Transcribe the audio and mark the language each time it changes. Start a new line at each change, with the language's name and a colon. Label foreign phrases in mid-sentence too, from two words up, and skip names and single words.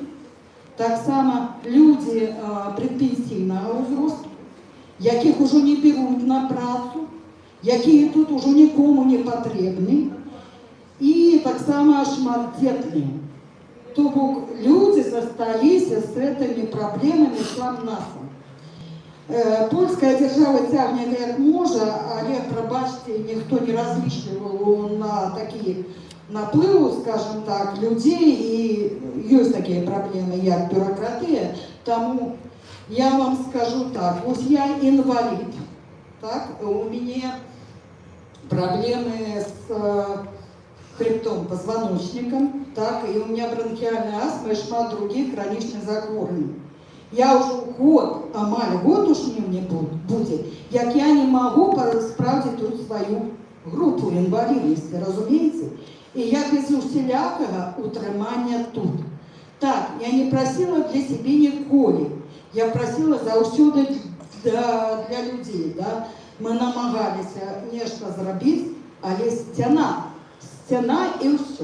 Ukrainian: Так само люди предпенсійного возрасту, яких уже не беруть на працю, які тут уже нікому не потрібні, і так само шматдітні. Тобто люди залишилися з цими проблемами сам-насам. Польська держава тягне як може, але, пробачте, ніхто не розлічував на такі наплыву,
Russian: скажем так, людей, и есть такие проблемы, як бюрократия,
Ukrainian: тому я вам скажу так,
Russian: вот я инвалид, так, у меня проблемы с хребтом, позвоночником, так, и у меня бронхиальная астма и шмат
Ukrainian: других хроничных захворювань.
Russian: Я уже год уж не будет, як я не могу справить тут
Ukrainian: свою групу інвалідності, розумієте? І я без усілякого утримання тут. Так, я не просила для себе ніколи, я просила завсюди для людей. Да? Ми намагалися нечто зробити, але стіна і все.